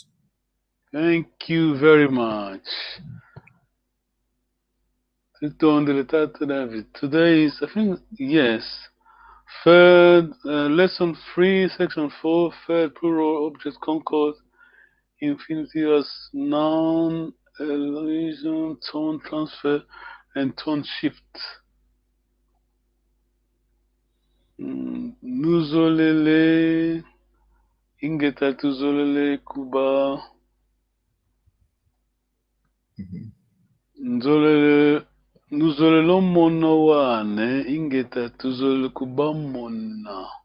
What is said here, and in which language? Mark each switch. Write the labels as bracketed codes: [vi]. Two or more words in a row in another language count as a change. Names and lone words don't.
[en] Thank you very much. Tutondele, Tata David. Today is, I think, yes. Third, lesson 3, section 4, third plural object concord, infinitive as noun, elision, tone transfer, and tone shift. [kg] Nuzolele, ingeta tuzolele kuba, nzolele, nuzolelo mona wane, ingeta tuzolele kuba mona.